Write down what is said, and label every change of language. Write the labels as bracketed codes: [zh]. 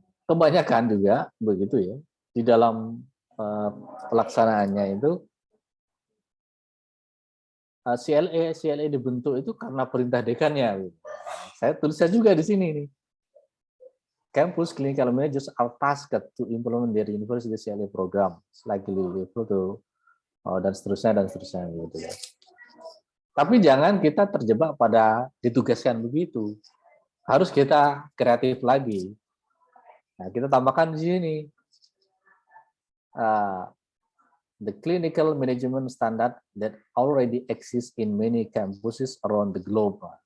[id] Kebanyakan juga begitu ya, di dalam pelaksanaannya itu CLE dibentuk itu karena perintah dekannya. Gitu. Saya tulisnya juga di sini nih. [en] Campus clinical managers are tasked to implement their university CLE program, likely to [id] dan seterusnya gitu ya. Tapi jangan kita terjebak pada ditugaskan begitu. Harus kita kreatif lagi. Nah, kita tambahkan di sini [en] the clinical management standard that already exists in many campuses around the globe.